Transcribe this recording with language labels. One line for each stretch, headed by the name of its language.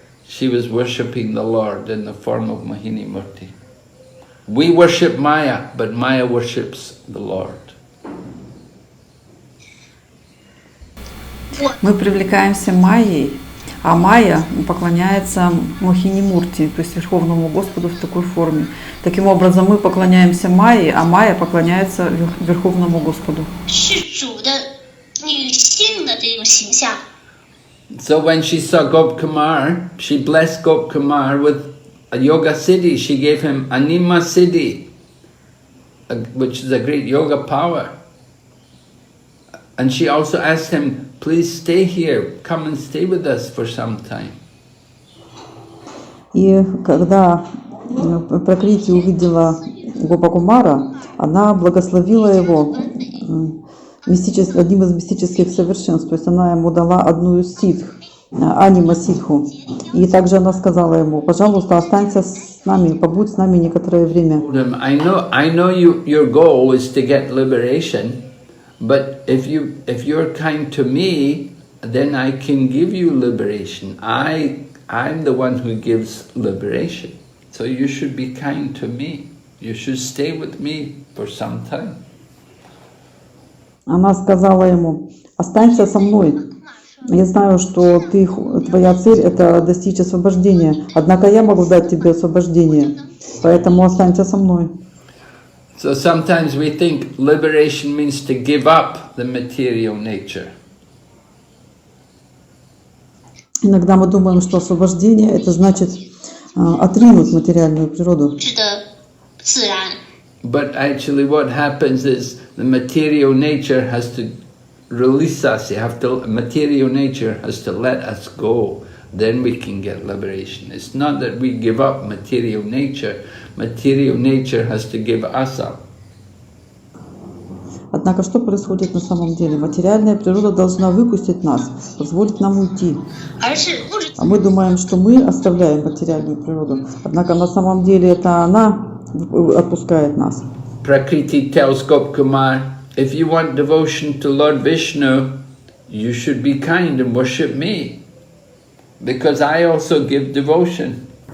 English: She was worshipping the Lord in the form of Mohini Murti. We worship Maya, but Maya worships the Lord.
Russian: Мы привлекаемся Майей, а Майя поклоняется Мохини Мурти, то есть Верховному Господу в такой форме. Таким образом, мы поклоняемся Майе, а Майя поклоняется Верховному Господу.
Chinese: 是主的女性的这种形象。
English: So when she saw Gopkumar, she blessed Gopkumar with a yoga siddhi. She gave him Anima Siddhi, which is a great yoga power. And she also asked him, please stay here, come and stay with us for some time.
Russian: И когда Пракрити увидела Гопа Кумара, она благословила его одним из мистических совершенств, то есть она ему дала одну из ситх, анима ситху. И также она сказала ему: пожалуйста, останься с нами, побудь с нами некоторое время.
English: I know your goal is to get liberation, but if you're kind to me, then I can give you liberation. I'm the one who gives liberation. So you should be kind to me. You should stay with me for some time.
Russian: Она сказала ему: останься со мной. Я знаю, что твоя цель – это достичь освобождения. Однако я могу дать тебе освобождение. Поэтому останься со мной.
English: So sometimes we think liberation means to give up the material nature.
Russian: Иногда мы думаем, что освобождение – это значит отринуть материальную природу.
Chinese: 是的自然。
English: But actually what happens is the material nature has to release us. Material nature has to let us go. Then we can get liberation. It's not that we give up material nature. Material nature has to give us up.
Russian: Однако что происходит на самом деле? Материальная природа должна выпустить нас, позволить нам уйти. А мы думаем, что мы оставляем материальную природу. Однако на самом деле это она отпускает нас.
English: Prakriti tells Gopkumar, if you want devotion to Lord Vishnu, you should be kind and worship me, because I also give devotion.